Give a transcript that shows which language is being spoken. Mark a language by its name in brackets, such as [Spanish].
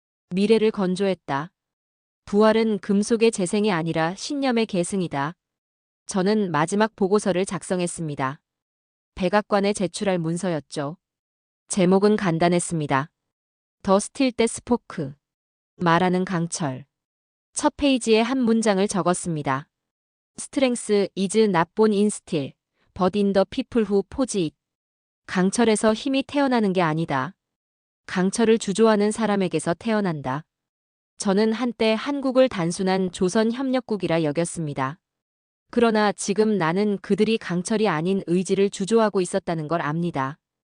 [Korean] 미래를 건조했다. 부활은 금속의 재생이 아니라 신념의 계승이다. 저는 마지막 보고서를 작성했습니다. 백악관에 제출할 문서였죠. 제목은 간단했습니다. 더 스틸 때 스포크. 말하는 강철. 첫 페이지에 한 문장을 적었습니다. [English] Strength is not born in steel, but in the people who forge it. [Korean] 강철에서 힘이 태어나는 게 아니다. 강철을 주조하는 사람에게서 태어난다. 저는 한때 한국을 단순한 조선협력국이라 여겼습니다. 그러나 지금 나는 그들이 강철이 아닌 의지를 주조하고 있었다는 걸 압니다.